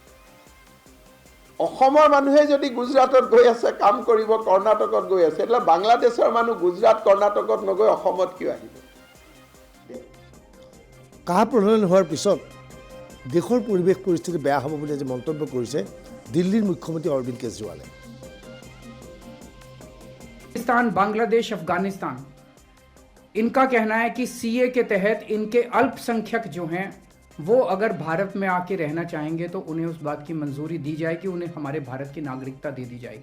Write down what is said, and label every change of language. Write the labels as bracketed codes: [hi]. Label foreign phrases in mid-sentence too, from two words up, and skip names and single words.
[as] অসমৰ মানুহে যদি গুজৰাটত গৈ আছে কাম কৰিব, কৰ্ণাটকত গৈ আছে, એટલે বাংলাদেশৰ মানুহ গুজৰাট কৰ্ণাটকত নগৈ অসমত কিয় আহিব? কাহ প্ৰলয়ন হোৱাৰ পিছত দেশৰ পৰিৱেশ পৰিস্থিতি বেয়া হ'ব বুলি আজি মন্তব্য কৰিছে দিল্লীৰ মুখ্যমন্ত্ৰী অৰবিন্দ কেজৰিৱালে। [hi] पाकिस्तान, बांग्लादेश, अफगानिस्तान, इनका कहना है कि CA के तहत इनके अल्पसंख्यक जो हैं वो अगर भारत में आके रहना चाहेंगे तो उन्हें उस बात की मंजूरी दी जाएगी, उन्हें हमारे भारत की नागरिकता दे दी जाएगी।